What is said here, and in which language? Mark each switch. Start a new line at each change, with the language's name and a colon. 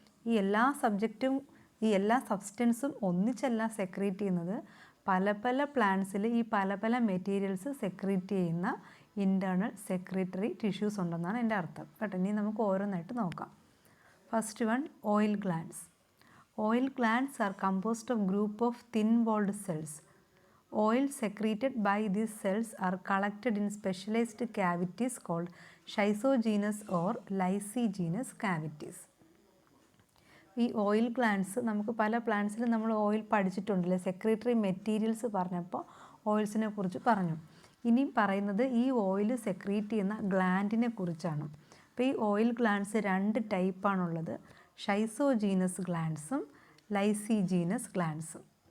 Malayalam: ഈ എല്ലാ സബ്സ്റ്റൻസും ഒന്നിച്ചല്ല സെക്രീറ്റ് ചെയ്യുന്നത്, പല പല പ്ലാന്റ്സിൽ ഈ പല പല മെറ്റീരിയൽസ് സെക്രീറ്റ് ചെയ്യുന്ന ഇൻറ്റേർണൽ സെക്രട്ടറി ടിഷ്യൂസ് ഉണ്ടെന്നാണ് എൻ്റെ അർത്ഥം കേട്ടോ. ഇനി നമുക്ക് ഓരോന്നായിട്ട് നോക്കാം.
English: first one,
Malayalam: oil glands.
English: Oil glands are composed of group of thin-walled cells. Oil secreted by these cells are collected in specialized cavities called schizogenous or lysogenous cavities.
Malayalam: ഈ oil glands നമുക്ക് പല പ്ലാന്റ്സിലും നമ്മൾ ഓയിൽ പഠിച്ചിട്ടുണ്ടല്ലേ, സെക്രട്ടറി മെറ്റീരിയൽസ് പറഞ്ഞപ്പോൾ ഓയിൽസിനെ കുറിച്ച് പറഞ്ഞു. ഇനി പറയുന്നത് ഈ ഓയിൽ സെക്രീറ്റ് ചെയ്യുന്ന ഗ്ലാൻഡിനെ കുറിച്ചാണ്. അപ്പോൾ ഈ ഓയിൽ ഗ്ലാൻഡ്സ് രണ്ട് ടൈപ്പാണുള്ളത്, ഷൈസോജീനസ് ഗ്ലാൻഡ്സും ലൈസീജീനസ് ഗ്ലാൻഡ്സും.